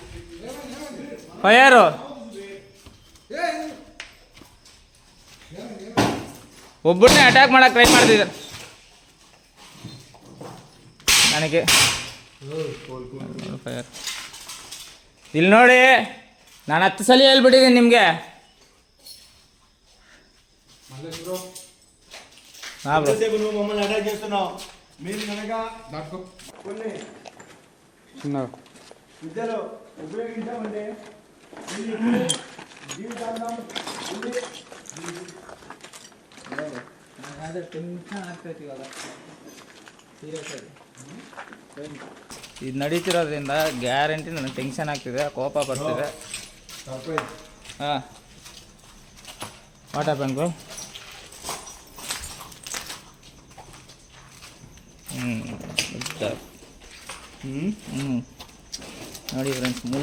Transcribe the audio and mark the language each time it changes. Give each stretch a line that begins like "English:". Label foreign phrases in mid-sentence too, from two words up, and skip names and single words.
Kannada: ಫೈರು ಒಬ್ಬರನ್ನೇ ಅಟ್ಯಾಕ್ ಮಾಡಕ್ಕೆ ಟ್ರೈ ಮಾಡ್ತಿದ್ದಾರೆ ನನಗೆ. ಫೈರ್ ಇಲ್ಲಿ ನೋಡಿ, ನಾನು 10 ಸಲ ಹೇಳ್ಬಿಟ್ಟಿದ್ದೀನಿ ನಿಮಗೆ. ಹಾಂ ಬ್ರೋ,
Telugu: మమ్మల్ని అటాక్ చేస్తున్నావు. మీరు కనుక కొన్ని విద్యలో ఉపయోగించామంటే జీవితాంతం
Kannada: ಇದು ನಡೀತಿರೋದ್ರಿಂದ ಗ್ಯಾರಂಟಿ ನನಗೆ ಟೆನ್ಷನ್ ಆಗ್ತಿದೆ, ಕೋಪ ಬರ್ತಿದೆ. ಹಾಂ,
English: what happen
Kannada: ಬ್ರೋ? ನೋಡಿ ಫ್ರೆಂಡ್ಸ್, ಮೂಲೆ